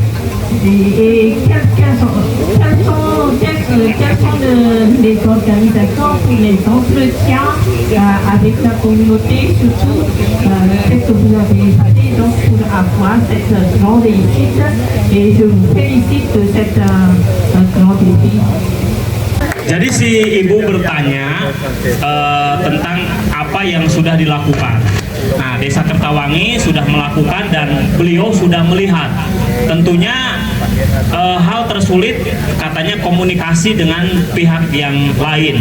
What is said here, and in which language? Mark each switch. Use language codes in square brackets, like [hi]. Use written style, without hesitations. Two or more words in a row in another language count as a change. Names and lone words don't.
[fr] Et quelles sont les organisations pour les entretiens avec la communauté, surtout qu'est-ce que vous avez fait donc pour avoir cette grande réussite, et je vous félicite de cette grande défi. [id] Jadi si ibu bertanya tentang apa yang sudah dilakukan. Nah, Desa Kertawangi sudah melakukan dan beliau sudah melihat. Tentunya hal tersulit katanya komunikasi dengan pihak yang lain.